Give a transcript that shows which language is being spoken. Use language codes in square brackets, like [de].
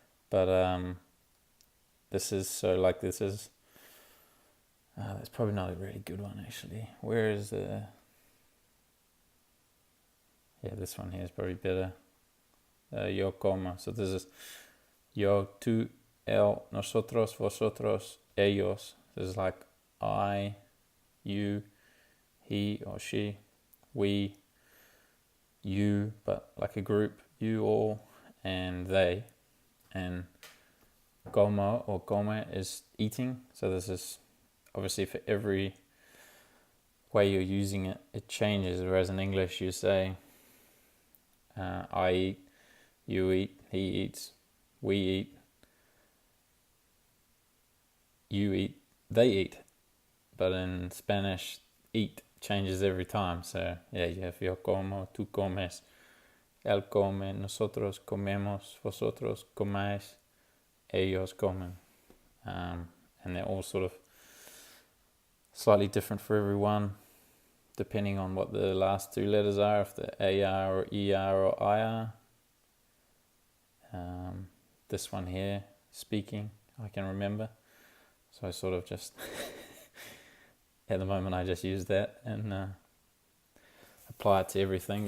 [en] But this is that's probably not a really good one, actually. Where is the... Yeah, this one here is probably better. [es] Yo como. [en] So this is [es] yo, tú, él, nosotros, vosotros, ellos. [en] This is like I, you, he or she, we, you, but like a group, you all, and they. And como or come is eating. So this is obviously for every way you're using it, it changes. Whereas in English you say I eat, you eat, he eats, we eat, you eat, they eat. But in Spanish, eat changes every time. So yeah, you have [es] yo como, tú comes, él come, nosotros comemos, vosotros comáis, ellos comen. [en] And they're all sort of slightly different for everyone, depending on what the last two letters are, if the AR or ER or IR. This one here, speaking, I can remember. So I sort of just, at the moment I just use that and apply it to everything.